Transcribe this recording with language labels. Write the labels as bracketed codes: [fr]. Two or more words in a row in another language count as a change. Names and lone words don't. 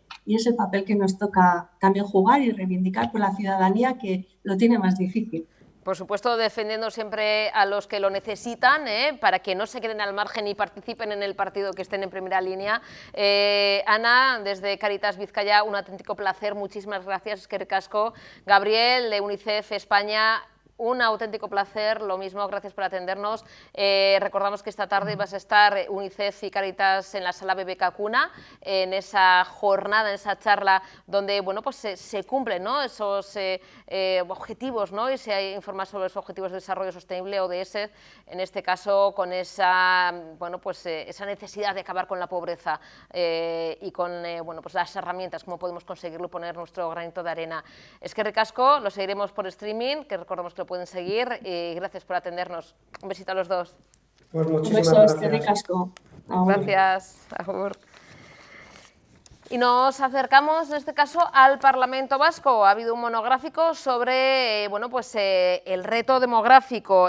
[es] Y es el papel que nos toca también jugar y reivindicar por la ciudadanía que lo tiene más difícil. Por supuesto, defendiendo siempre a los que lo necesitan, para que no se queden al margen y participen en el partido, que estén en primera línea. Ana, desde Cáritas Vizcaya, un auténtico placer, muchísimas gracias, [eu] eskerrik asko. [es] Gabriel, de UNICEF España, un auténtico placer, lo mismo, gracias por atendernos. Recordamos que esta tarde vas a estar UNICEF y Cáritas en la sala BBK Cuna, en esa jornada, en esa charla donde bueno, pues se cumplen, ¿no?, esos objetivos, ¿no?, y se informa sobre los objetivos de desarrollo sostenible, ODS, en este caso con esa, bueno, pues, esa necesidad de acabar con la pobreza y con bueno, pues las herramientas, cómo podemos conseguirlo, poner nuestro granito de arena. [eu] Eskerrik asko, [es] lo seguiremos por streaming, que recordamos que lo pueden seguir, y gracias por atendernos. Un besito a los dos. Pues muchísimas gracias. Gracias. Y nos acercamos, en este caso, al Parlamento Vasco. Ha habido un monográfico sobre bueno, pues, el reto demográfico.